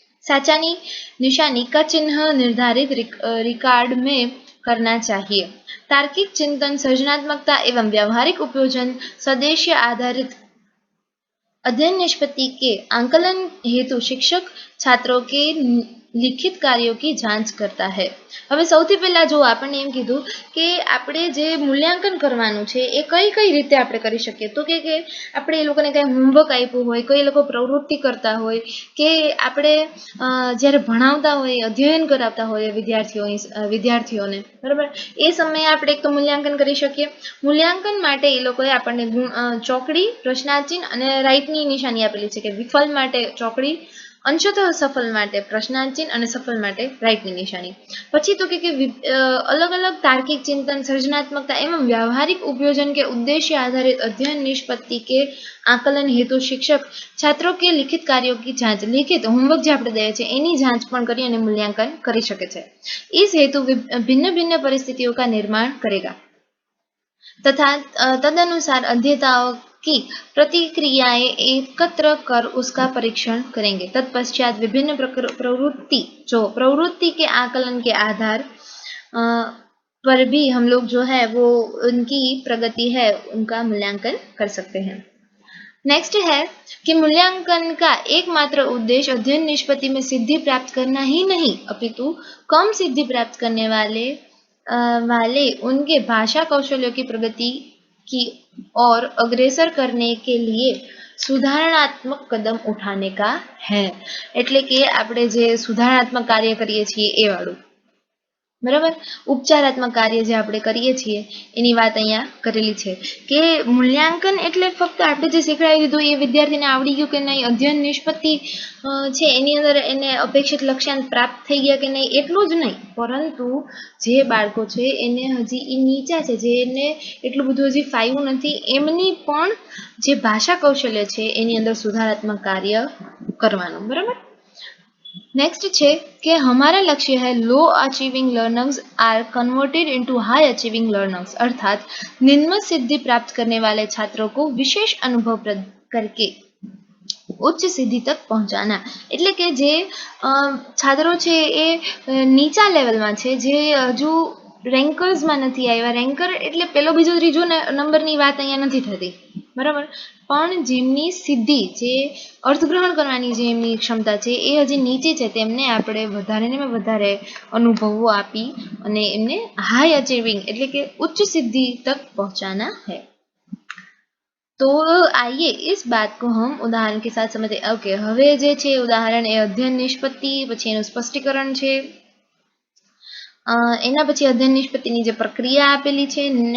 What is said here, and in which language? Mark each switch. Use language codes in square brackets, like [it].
[hi] साचानी निशानी का चिन्ह निर्धारित रिकॉर्ड में करना चाहिए। तार्किक चिंतन, सृजनात्मकता एवं व्यावहारिक उपयोजन, सदेश्य आधारित अध्ययन निष्पत्ति के आंकलन हेतु शिक्षक छात्रों के [gu] લિખિત કાર્યો [hi] की जांच करता है। [gu] હવે સૌથી પહેલા જો આપણને એમ કીધું કે આપણે જે મૂલ્યાંકન કરવાનું છે એ કઈ કઈ રીતે આપણે કરી શકીએ, તો કે આપણે એ લોકોને કંઈ હોમવર્ક આપ્યું હોય, કોઈ લોકો પ્રવૃત્તિ કરતા હોય કે આપણે જ્યારે ભણાવતા હોય, અધ્યયન કરાવતા હોય વિદ્યાર્થીઓને, બરાબર, એ સમયે આપણે એક તો મૂલ્યાંકન કરી શકીએ। મૂલ્યાંકન માટે એ લોકોએ આપણને ચોકડી, પ્રશ્નાર્થ ચિહ્ન અને રાઈટની નિશાની આપેલી છે કે વિફલ માટે ચોકડી, અંશતઃ સફલ માટે પ્રશ્નાર્થ ચિહ્ન અને સફલ માટે રાઈટની નિશાની। પછી તો કે [hi] अलग अलग तार्किक चिंतन, सृजनात्मकता एवं व्यावहारिक उपयोजन के उद्देश्य आधारित अध्ययन निष्पत्ति के आकलन हेतु शिक्षक छात्रों के लिखित कार्यों की जांच, लिखित होमवर्क जो [gu] આપણે દઈએ છીએ એની [hi] जांच [gu] પણ કરી અને મૂલ્યાંકન કરી શકે છે। [hi] इस हेतु भिन्न भिन्न परिस्थितियों का निर्माण करेगा तथा तदनुसार अध्येताओं की प्रतिक्रियाएं एकत्र कर उसका परीक्षण करेंगे। तत्पश्चात विभिन्न प्रवृत्ति के आकलन के आधार पर भी हम लोग जो है वो उनकी प्रगति है उनका मूल्यांकन कर सकते हैं। नेक्स्ट है कि मूल्यांकन का एकमात्र उद्देश्य अध्ययन निष्पत्ति में सिद्धि प्राप्त करना ही नहीं, अपितु कम सिद्धि प्राप्त करने वाले उनके भाषा कौशल्यों की प्रगति की ओर अग्रसर करने के लिए सुधारणात्मक कदम उठाने का है। [gu] એટલે કે આપણે જે સુધારણાત્મક કાર્ય કરીએ છીએ એ વાળું, બરાબર, ઉપચારાત્મક કાર્ય જે આપણે કરીએ છીએ એની વાત અહીંયા કરેલી છે કે મૂલ્યાંકન એટલે ફક્ત આપણે જે શીખવાડી દીધું એ વિદ્યાર્થીને આવડી ગયું કે નહીં, અધ્યયન નિષ્પત્તિ છે એની અંદર એને અપેક્ષિત લક્ષ્યાંક પ્રાપ્ત થઈ ગયા કે નહીં એટલું જ નહીં, પરંતુ જે બાળકો છે એને હજી એ નીચા છે, જેને એટલું બધું હજી ફાવ્યું નથી, એમની પણ જે ભાષા કૌશલ્ય છે એની અંદર સુધારાત્મક કાર્ય કરવાનું, બરાબર। [hi] नेक्स्ट है कि हमारा लक्ष्य है [en] low achieving learners are converted into high achieving learners, [hi] अर्थात निम्न सिद्धि प्राप्त करने वाले छात्रों को विशेष अनुभव प्रदान करके उच्च सिद्धि तक पहुंचाना। [gu] એટલે કે જે છાત્રો છે એ નીચા લેવલમાં છે, જે હજુ રેન્કર્સમાં નથી આવ્યા, રેન્કર એટલે પેલો બીજો ત્રીજો નંબરની વાત અહીંયા નથી થતી, બરાબર, પણ જેમની સિદ્ધિ, જે અર્થગ્રહણ કરવાની જે એમની ક્ષમતા છે એ હજી નીચે છે, તેમને આપણે વધારે ને વધારે અનુભવો આપી અને એમને હાઈ અચીવિંગ એટલે કે ઉચ્ચ સિદ્ધિ [hi] तक पहुंचाना है। तो आइए इस बात को हम उदाहरण के साथ समझते। [gu] ओके, હવે જે છે ઉદાહરણ એ અધ્યયન નિષ્પત્તિ, પછી એનું સ્પષ્ટીકરણ છે, એના પછી અધ્યયન નિષ્પત્તિની જે પ્રક્રિયા આપેલી છે।